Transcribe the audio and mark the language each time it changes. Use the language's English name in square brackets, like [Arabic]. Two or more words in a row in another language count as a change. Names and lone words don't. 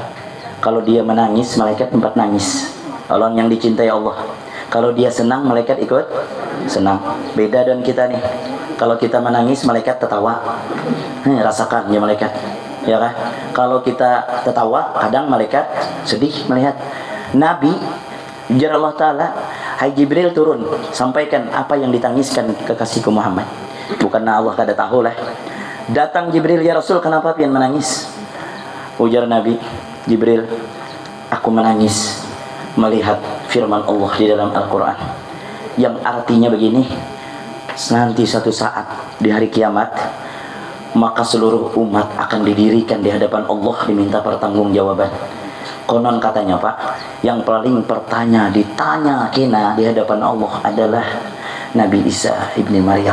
[Indonesian] Kalau dia menangis, malaikat tempat nangis. Orang yang dicintai Allah. Kalau dia senang, malaikat ikut senang. Beda dengan kita nih. Kalau kita menangis, malaikat tertawa. Rasakan ya malaikat. Ya kan? Kalau kita tertawa, kadang malaikat sedih melihat. Nabi, ujar Allah Ta'ala, hai Jibril turun, sampaikan apa yang ditangiskan kekasihku Muhammad. Bukannya Allah kada tahu lah. Datang Jibril, [Arabic] ya Rasul, [Indonesian] kenapa pian menangis? Ujar Nabi, Jibril, aku menangis melihat firman Allah di dalam Al-Quran yang artinya begini, nanti suatu saat di hari kiamat maka seluruh umat akan didirikan di hadapan Allah, diminta pertanggungjawaban. Konon katanya Pak, yang paling ditanya kena di hadapan Allah adalah Nabi Isa ibni Maryam.